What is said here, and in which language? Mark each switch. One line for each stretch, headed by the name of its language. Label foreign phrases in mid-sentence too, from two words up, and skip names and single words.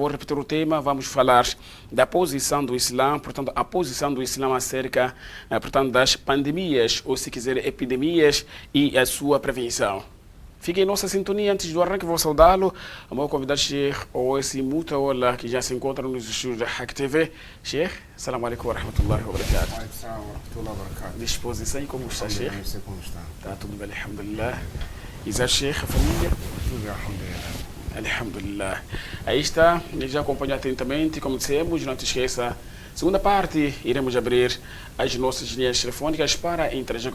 Portuguese: Vou repetir o tema, vamos falar da posição do Islã, portanto, a posição do Islã acerca, portanto, das pandemias, ou se quiser, epidemias e a sua prevenção. Fiquem em nossa sintonia. Antes do arranque, vou saudá-lo. O meu convidado, Sheikh Owais Mutawallah, que já se encontra nos estúdios da Hack TV.
Arabic: Sheikh, السلام عليكم ورحمة الله وبركاته.
Portuguese: Disposição, e como está, Sheikh? Como está? Está tudo bem, alhamdulillah. Exato, Sheikh, a família? Tudo, alhamdulillah. Alhamdulillah. Aí está, já acompanha atentamente, como dissemos, não te esqueça. Segunda parte, iremos abrir as nossas linhas telefônicas para interagir.